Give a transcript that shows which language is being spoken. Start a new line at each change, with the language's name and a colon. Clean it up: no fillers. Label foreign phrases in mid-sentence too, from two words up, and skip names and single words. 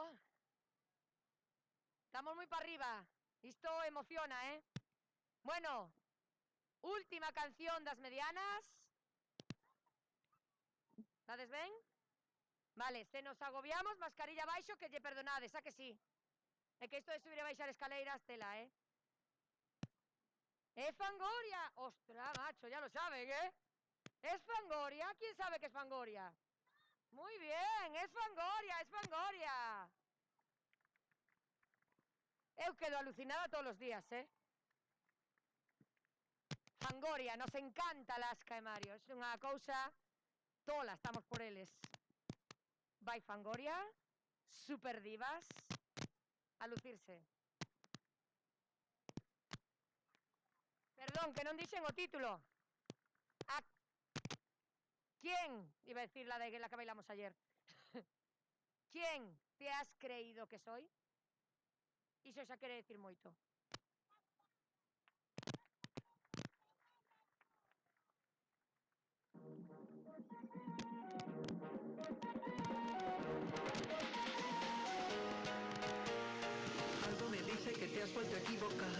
Galician: Estamos moi para arriba. Isto emociona, Bueno, última canción das medianas. Estades ben? Vale, se nos agobiamos, mascarilla baixo, que lle perdonades, a que sí? É que isto de subir e baixar escaleiras, tela,
Spanish: ¡Es Fangoria! ¡Ostras, macho, ya lo saben, ¿Es Fangoria? ¿Quién sabe que es Fangoria? Muy bien, es Fangoria, es Fangoria.
Galician: Eu quedo alucinada
Spanish: todos los días, Fangoria, nos encanta Alaska e Mario.
Galician: Es unha cousa tola, estamos por eles. Vai Fangoria, super divas, a lucirse. Perdón, que non dixen o título.
Spanish: ¿A quién? Iba a decir la de la que bailamos ayer. ¿Quién te has creído que soy?
Galician: Iso xa quere decir moito.
Spanish: Algo me dice que te has vuelto a equivocar.